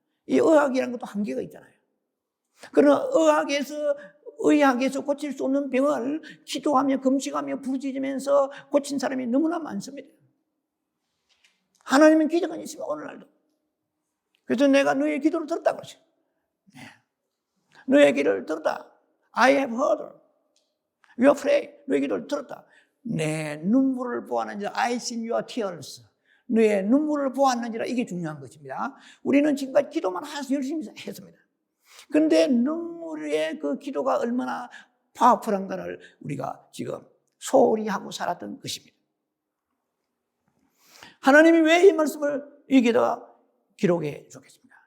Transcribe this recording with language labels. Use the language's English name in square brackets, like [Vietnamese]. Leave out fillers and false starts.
[Korean] 이 의학이라는 것도 한계가 있잖아요. 그러나 의학에서 고칠 수 없는 병을 기도하며 금식하며 부르짖으면서 고친 사람이 너무나 많습니다. 하나님은 기적은 있으면 오늘날도. 그래서 내가 너의 기도를 들었다고 그러죠. 너의 기도를 들었다. [English] I have heard your prayer. [Korean] 너의 기도를 들었다. 내 눈물을 보았는지라 [English] I seen your tears. [Korean] 너의 눈물을 보았는지라 이게 중요한 것입니다. 우리는 지금까지 기도만 열심히 했습니다. 그런데 눈물의 그 기도가 얼마나 파워풀한가를 우리가 지금 소홀히 하고 살았던 것입니다. 하나님이 왜 이 말씀을 여기다 기록해 주겠습니다.